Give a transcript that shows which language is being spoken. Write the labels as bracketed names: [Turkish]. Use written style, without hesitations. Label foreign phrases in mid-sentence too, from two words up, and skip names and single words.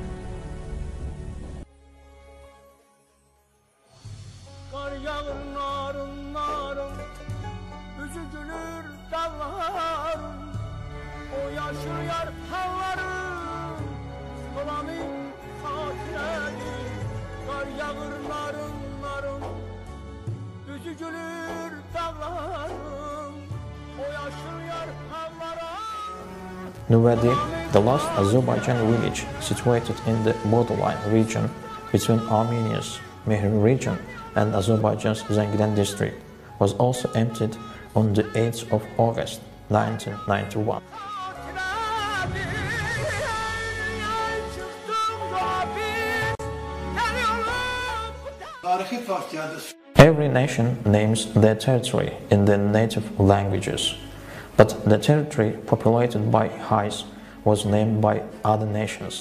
[Azerbaijani] Qar yağır narın narın, üzü gülür dağların, o yaşayar halların, dolanı xatirədir. Qar yağır narın narın, üzü gülür dağların, o yaşayar halların. [English] Nüvədi, the last Azerbaijan village situated in the borderline region between Armenia's Mehri region and Azerbaijan's Zengilan district, was also emptied on the 8th of August 1991. Every nation names their territory in their native languages, but the territory populated by Hais was named by other nations.